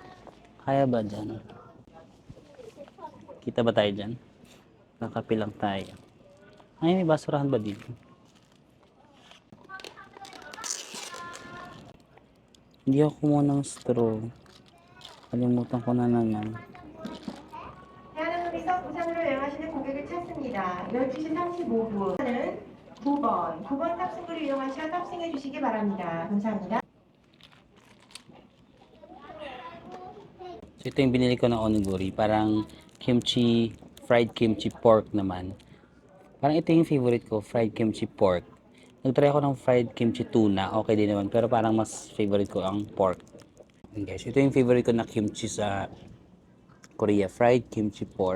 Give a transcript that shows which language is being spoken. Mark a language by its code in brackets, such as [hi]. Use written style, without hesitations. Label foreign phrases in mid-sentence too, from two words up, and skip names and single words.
[tl] Kaya ba dyan? Kita ba tayo dyan? Nakape lang tayo. Ay, may basurahan ba dito? Hindi ako kumuha ng straw. Kalimutan ko na naman. [ko] 대한항공에서 부산으로 여행하시는 고객을 찾습니다. 12시 35분은 9번 탑승구를 이용하셔 탑승해 주시기 바랍니다. 감사합니다. [tl] So ito yung binili ko ng onigiri. Parang kimchi, [en] fried kimchi pork [tl] naman. Parang ito yung favorite ko, [en] fried kimchi pork. [tl] Nagtry ako ng [en] fried kimchi tuna, [tl] okay din naman. Pero parang mas favorite ko ang pork. [en] And guys, [tl] ito yung favorite ko na kimchi sa Korea, [en] fried kimchi pork.